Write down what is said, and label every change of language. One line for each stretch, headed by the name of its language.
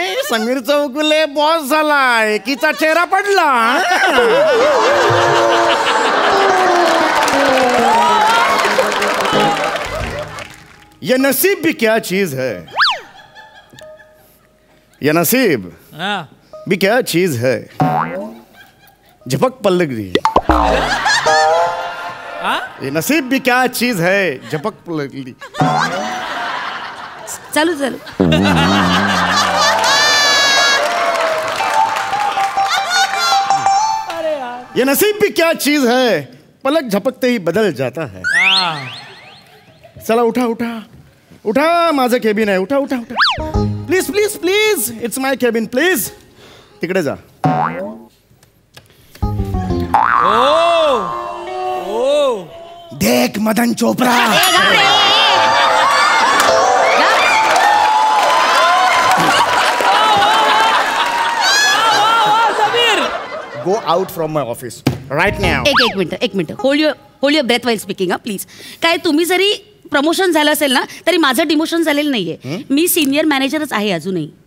Marathi: Sameer Chougule boss झाला, एकीचा चेहरा पडला.
Hindi: ये नसीब भी क्या चीज है, ये नसीब भी क्या चीज है. झपक पलक दी. ये नसीब भी क्या चीज है, झपक पलक दी.
Marathi: चालू.
Hindi: ये नसीब भी क्या चीज है, पलक झपकते ही बदल जाता है.
Marathi: चला उठा उठा उठा, माझं केबिन आहे. उठा उठा उठा,
English: Please please please, it's my cabin, please.
Marathi: तिकडे जा.
Hindi: देख Madan Chopra.
English: Go out from my office right now.
Marathi: एक minute.
English: Hold your breath while speaking please.
Marathi: काय तुम्ही जरी प्रमोशन झालं असेल ना तरी माझं डिमोशन झालेलं नाहीये. मी सिनियर मॅनेजरच आहे अजूनही.